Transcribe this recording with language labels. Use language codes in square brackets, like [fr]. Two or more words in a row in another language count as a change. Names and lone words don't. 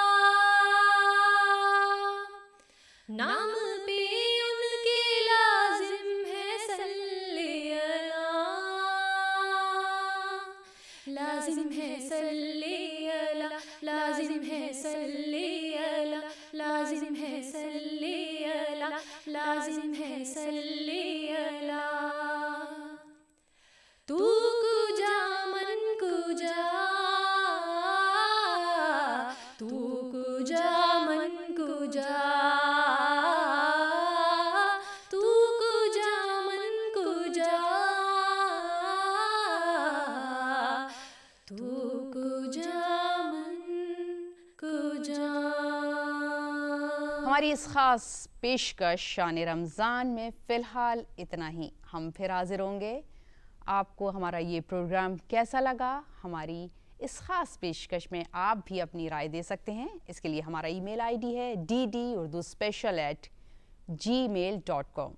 [ur] نام پہ ان کے لازم ہے [ar] صلی اللہ، [ur] لازم ہے [ar] صلی اللہ، [ur] لازم ہے [ar] صلی اللہ، [ur] لازم ہے [ar] صلی اللہ، [ur] لازم ہے [ar] صلی اللہ، [fa] تو کجا من کجا، تو کجا من کجا، تو کجا من کجا، تو کجا من کجا۔ [ur] ہماری اس خاص پیشکش شان رمضان میں فی الحال اتنا ہی، ہم پھر حاضر ہوں گے۔ آپ کو ہمارا یہ پروگرام کیسا لگا؟ ہماری اس خاص پیشکش میں آپ بھی اپنی رائے دے سکتے ہیں۔ اس کے لیے ہمارا ای میل آئی ڈی ہے dd.urduspecial@gmail.com۔